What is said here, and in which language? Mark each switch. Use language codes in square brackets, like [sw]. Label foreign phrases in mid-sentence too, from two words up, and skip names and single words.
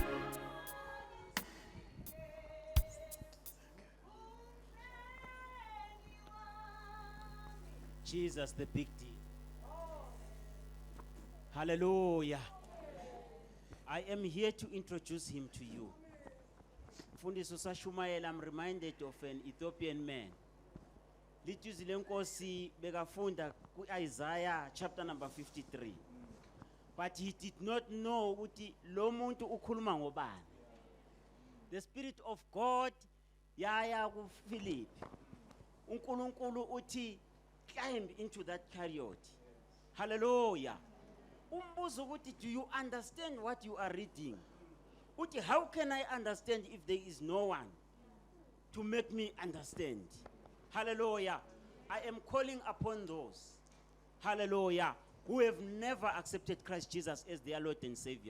[en] Jesus, the big D. Hallelujah. I am here to introduce him to you. [zu] Mfundisi uSashumayela, [en] I'm reminded of an Ethiopian man. [zu] Lithuzi lenkosi bekafunda ku-Isaiah [en] chapter number 53. But he did not know [zu] ukuthi lo muntu ukhuluma ngobani. [en] The Spirit of God yaya kuPhilip. [zu] uNkulunkulu uthi [en] climb into that chariot. [zu] Hallelujah. Umbuzo ukuthi, [en] do you understand what you are reading? Uthi, how can I understand if there is no one to make me understand? Hallelujah. I am calling upon those, hallelujah, who have never accepted Christ Jesus as their Lord and Savior.